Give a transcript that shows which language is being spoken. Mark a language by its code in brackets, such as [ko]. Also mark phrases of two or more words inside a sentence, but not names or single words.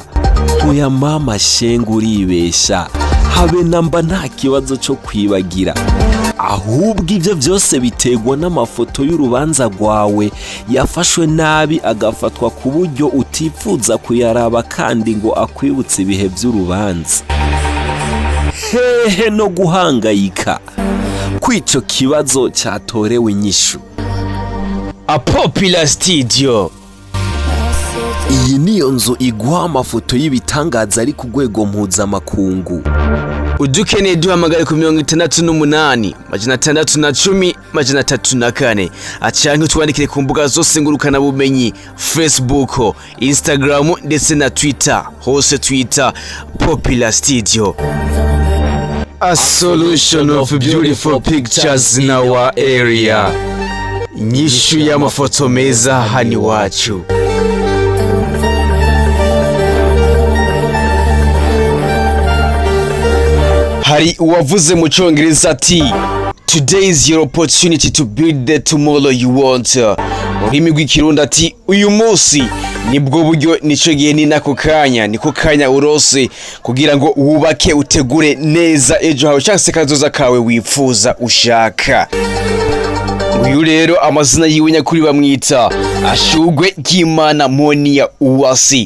[rn] Oya mama shengu uribesha, habe namba nta kibazo cyo kwibagira, ahubwo ibyo byose bitegwa n'amafoto y'urubanza rwawe yafashwe nabi agafatwa ku buryo utifuza kuyaraba kandi ngo akwibutse ibihe by'urubanza. Hehe no guhangayika kw'ico kibazo cyatorewe inyishu. [en] A popular studio. [rn] Iyi niyo nzu iguha amafoto y'ibitangaza ari ku rwego mpuzamakungu. Udukeneye duhamagare ku 68 610 304 acanke utwandikire ku mbuga zose ngurukana bumenyi, Facebook, Instagram ndetse na Twitter, hose Twitter Popular Studio. [en] A solution of beautiful pictures in our area. [rn] Nyishu y'amafoto meza hani wacu. Hari uwavuze mu Cyongereza ati [en] today is your opportunity to build the tomorrow you want. [rn] Ururimi rw'ikirundi ati uyu munsi nibwo buryo, nico gihe ni nako kanya, niko kanya urose kugira ngo wubake utegure neza ejo hawe cyangwa se kazoza kawe wifuza ushaka. Uyu rero amazina yiwe nyakuri bamwita Ashugwe Ry'Imana Monia Uwasi.